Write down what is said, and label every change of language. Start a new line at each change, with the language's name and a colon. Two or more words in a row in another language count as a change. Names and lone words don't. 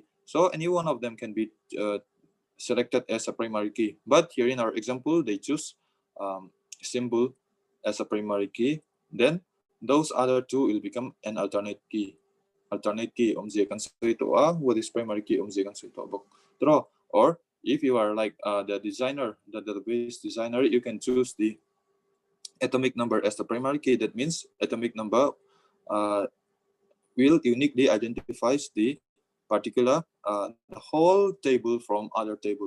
English: So any one of them can be selected as a primary key. But here in our example, they choose symbol as a primary key. Then those other two will become an alternate key. Alternate key kan ito what is primary key kan ito bok draw. Or if you are like the designer, the database designer, you can choose the atomic number as the primary key. That means atomic number will uniquely identifies the particular the whole table from other table.